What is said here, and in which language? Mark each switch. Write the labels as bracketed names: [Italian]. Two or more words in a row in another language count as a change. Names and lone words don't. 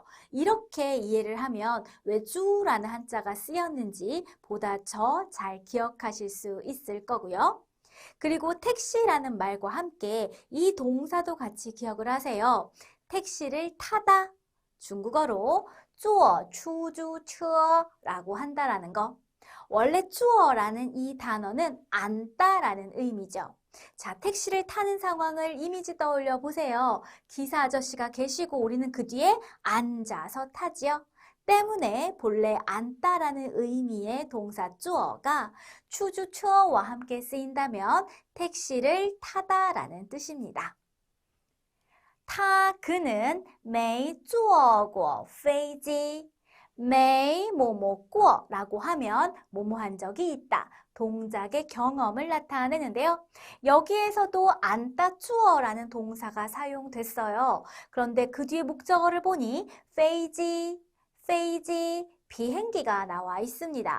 [Korean] 이렇게 이해를 하면 왜 주라는 한자가 쓰였는지 보다 더 잘 기억하실 수 있을 거고요. 그리고 택시라는 말과 함께 이 동사도 같이 기억을 하세요. 택시를 타다, 중국어로 [Chinese] 坐出租车 [Korean] 라고 한다라는 거. 원래 坐라는 이 단어는 앉다라는 의미죠. 자, 택시를 타는 상황을 이미지 떠올려 보세요. 기사 아저씨가 계시고 우리는 그 뒤에 앉아서 타지요. 때문에 본래 앉다라는 의미의 동사 坐가 出租车와 함께 쓰인다면 택시를 타다라는 뜻입니다. [Chinese] 그는 没坐过飞机. [Korean] 没 뭐뭐过 라고 하면 뭐뭐 한 적이 있다. 동작의 경험을 나타내는데요. 여기에서도 앉다 坐라는 동사가 사용됐어요. 그런데 그 뒤에 목적어를 보니 飞机, 비행기가 나와 있습니다.